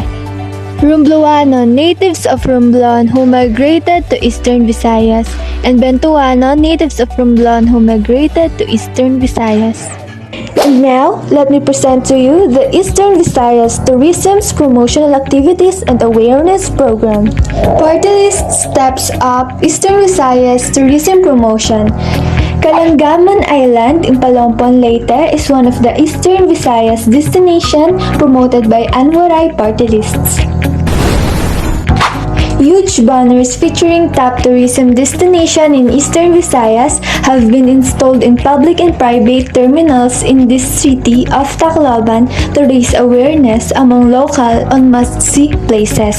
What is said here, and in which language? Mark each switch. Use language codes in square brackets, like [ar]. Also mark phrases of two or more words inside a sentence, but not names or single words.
[en] Rumbluano, natives of Romblon who migrated to eastern Visayas, and Bentuano, natives of Romblon who migrated to eastern Visayas. And now, let me present to you the Eastern Visayas Tourism's promotional activities and awareness program. Party list steps up Eastern Visayas tourism promotion. Kalangaman Island in Palompon, Leyte is one of the Eastern Visayas destination promoted by Anwaray party lists. Huge banners featuring top tourism destination in Eastern Visayas have been installed in public and private terminals in this city of Tacloban to raise awareness among local on must-see places.